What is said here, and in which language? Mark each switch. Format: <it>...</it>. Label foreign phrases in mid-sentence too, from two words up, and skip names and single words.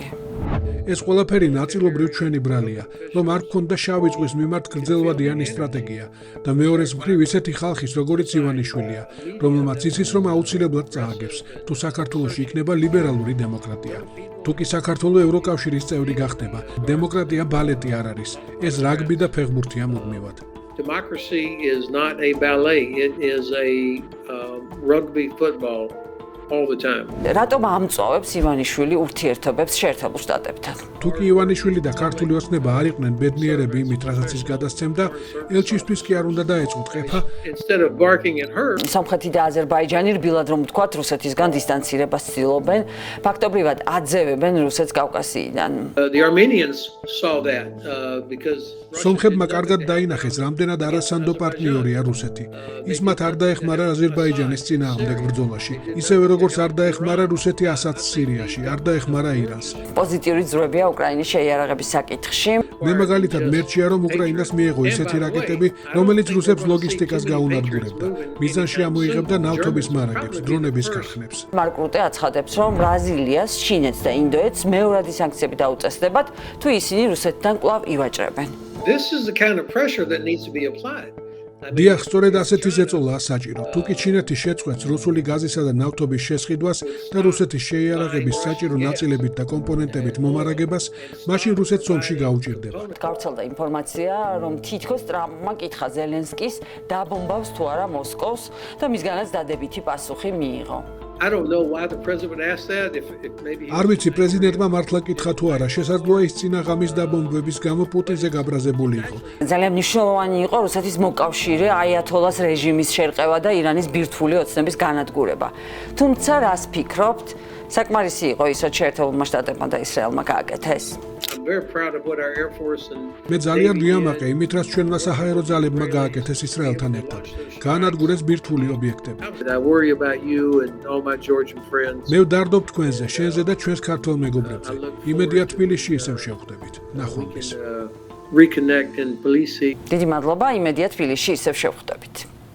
<ka>ეს ყველაფერი ნაწილობრივ ჩვენი ბრალია, რომ არ გქონდა შავი ზღვის მიმართ გრძელვადიანი სტრატეგია და მეორეს მხრივ ისეთი ხალხის, როგორიც ივანიშვილია, რომელმაც იცის, რომ აუცილებლად წააგებს, თუ საქართველოში იქნება ლიბერალური დემოკრატია. თუ კი საქართველოს ევროკავშირის წევრი გახდება, დემოკრატია ბალეტი არ არის, ეს რაგბი და ფეხბურთია მუდმივად.</ka> <en>Democracy is not a ballet, it is a rugby football all the time.</en> <ka>რატომ ამწოვებს ივანიშვილი ურთიერთობებს შეერთებულ შტატებთან? თუ კი ივანიშვილი და ქართული ოცნება არ იყვნენ ბედნიერები იმით, რასაც ის გადასცემდა, ელჩისთვის კი არ უნდა დაეწყოთ ყეფა.</ka> <en>Instead of barking at her,</en> <ka>სომხეთი და აზერბაიჯანი რბილად რომ ვთქვათ, რუსეთისგან დისტანცირებას ცდილობენ, ფაქტობრივად აძევებენ რუსეთს კავკასიიდან.</ka> <en>the Armenians saw that because</en> <ka>სომხებმა კარგად დაინახეს, რამდენად არასანდო პარტნიორია რუსეთი. ის მათ არ დაეხმარა აზერბაიჯანის წინააღმდეგ ბრძოლაში, ისევე როგორც არ დაეხმარა რუსეთი ასადს სირიაში, არ დაეხმარა ირანს. პოზიტიური ძროებია უკრაინის შეიარაღების საკითხში. მე მაგალითად მერჩია, რომ უკრაინას მიეღო ისეთი რაკეტები, რომელიც რუსებს ლოგისტიკას გაუნადგურებდა. მიზანში ამოიღებდა ნავთობის მარაგებს, დრონების ქარხნებს. მარკ რუტე აცხადებს, რომ ბრაზილიას, ჩინეთს და ინდოეთს მეორადი სანქციები დაუწესდებათ, თუ ისინი რუსეთთან კვლავ ივაჭრებენ.</ka> <en>this is the kind of pressure that needs to be applied.</en> <ka>დიახ, სწორედ ასეთი ზეწოლაა საჭირო. თუ კი ჩინეთი შეწყვეტს რუსული გაზისა და ნავთობის შესყიდვას და რუსეთის შეიარაღების საჭირო ნაწილებით და კომპონენტებით მომარაგებას, მაშინ რუსეთს ომში გაუჭირდება. გავრცელდა ინფორმაცია, რომ თითქოს ტრამპმა კითხა ზელენსკის დაბომბავს თუ არა მოსკოვს და მისგანაც დადებითი პასუხი მიიღო.</ka> <en>I don't know why the president would ask that if maybe</en> <ka>არ ვიცი პრეზიდენტმა მართლა კითხა თუ არა, შესაძლოა ის წინა ღამის დაბომბვების გამო პუტინზე გაბრაზებული იყო. ძალიან მნიშვნელოვანი იყო რუსეთის მოკავშირე აიათოლას რეჟიმის შერყევა და ირანის ბირთვული ოცნების განადგურება. თუმცა რას ფიქრობთ? საკმარისი იყო ის, რომ შეერთებულმა შტატებმა და ისრაელმა გააკეთეს.</ka> <en>I'm very proud of what our Air Force and</en> <ka>მე ძალიან ვიამაყე იმით, რაც ჩვენმა საჰაერო ძალებმა გააკეთეს ისრაელთან ერთად. გაანადგურეს ბირთვული ობიექტები.</ka> <en>I worry about you and all my Georgian friends.</en> <ka>მე ვდარდობ თქვენზე, შენზე და ჩვენს ქართველ მეგობრებზე. იმედია თბილისში ისევ შევხვდებით. ნახვამდის.</ka> <en>Reconnect in Tbilisi.</en> <ka>დიდი მადლობა, იმედია თბილისში ისევ შევხვდებით.</ka>